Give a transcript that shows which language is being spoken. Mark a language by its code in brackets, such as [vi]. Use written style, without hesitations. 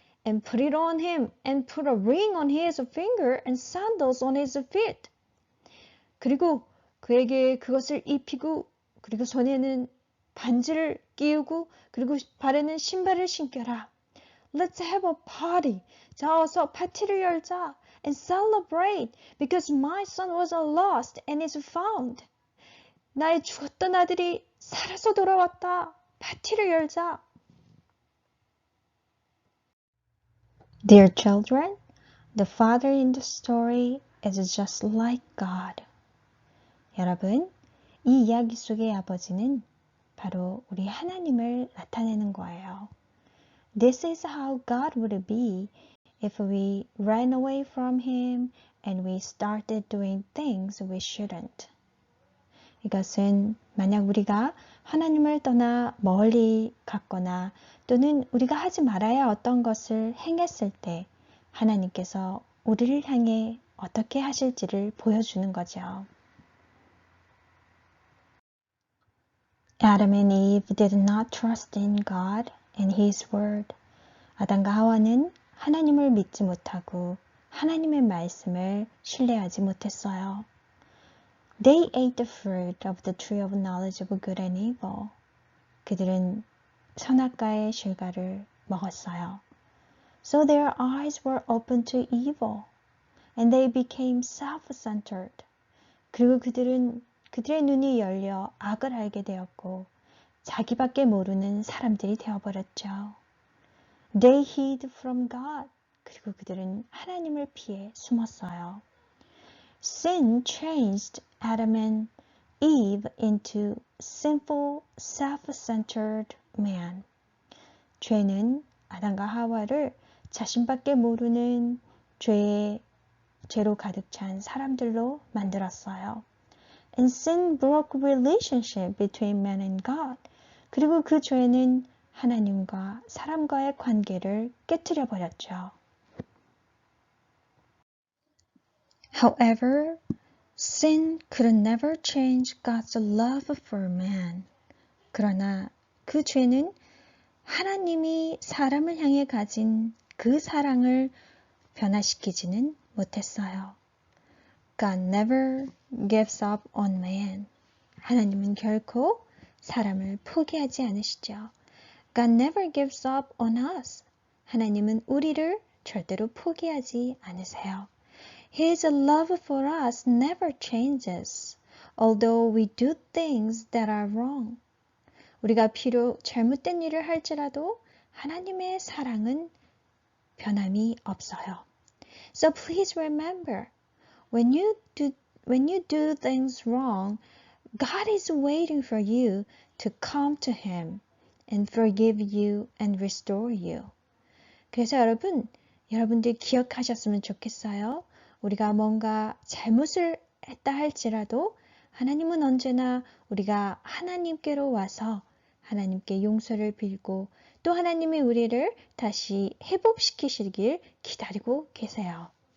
[en] And put it on him, and put a ring on his finger, and sandals on his feet. [ko] 그리고 그에게 그것을 입히고, 그리고 손에는 반지를 끼우고, 그리고 발에는 신발을 신겨라. [en] Let's have a party. [ko] 자, 어서 파티를 열자. [en] And celebrate, because my son was lost and is found. [ko] 나의 죽었던 아들이 살아서 돌아왔다. 파티를 열자. [en] Dear children, the father in the story is just like God. [ko] 여러분, 이 이야기 속의 아버지는 바로 우리 하나님을 나타내는 거예요. [en] This is how God would be if we ran away from Him and we started doing things we shouldn't. [ko] 이것은 만약 우리가 하나님을 떠나 멀리 갔거나 또는 우리가 하지 말아야 어떤 것을 행했을 때 하나님께서 우리를 향해 어떻게 하실지를 보여주는 거죠. [en] Adam and Eve did not trust in God and His word. [ko] 아담과 하와는 하나님을 믿지 못하고 하나님의 말씀을 신뢰하지 못했어요. [en] They ate the fruit of the tree of knowledge of good and evil. [ko] 그들은 선악과의 실과를 먹었어요. [en] So their eyes were open to evil, and they became self-centered. [ko] 그리고 그들의 눈이 열려 악을 알게 되었고 자기밖에 모르는 사람들이 되어버렸죠. [en] They hid from God. [ko] 그리고 그들은 하나님을 피해 숨었어요. [en] Sin changed Adam and Eve into sinful, self-centered man. [ko] 죄는 아담과 하와를 자신밖에 모르는 죄로 가득 찬 사람들로 만들었어요. [en] And sin broke relationship between man and God. [ko] 그리고 그 죄는 하나님과 사람과의 관계를 깨트려 버렸죠. [en] However, sin could never change God's love for man. [ko] 그러나 그 죄는 하나님이 사람을 향해 가진 그 사랑을 변화시키지는 못했어요. [en] God never gives up on man. [ko] 하나님은 결코 사람을 포기하지 않으시죠. [en] God never gives up on us. [ko] 하나님은 우리를 절대로 포기하지 않으세요. [en] His love for us never changes, although we do things that are wrong. [ko] 우리가 비록 잘못된 일을 할지라도 하나님의 사랑은 변함이 없어요. [en] So please remember, when you do things wrong, God is waiting for you to come to Him and forgive you and restore you. [ko] 그래서 여러분들 기억하셨으면 좋겠어요. 우리가 뭔가 잘못을 했다 할지라도 하나님은 언제나 우리가 하나님께로 와서 하나님께 용서를 빌고 또 하나님이 우리를 다시 회복시키시길 기다리고 계세요.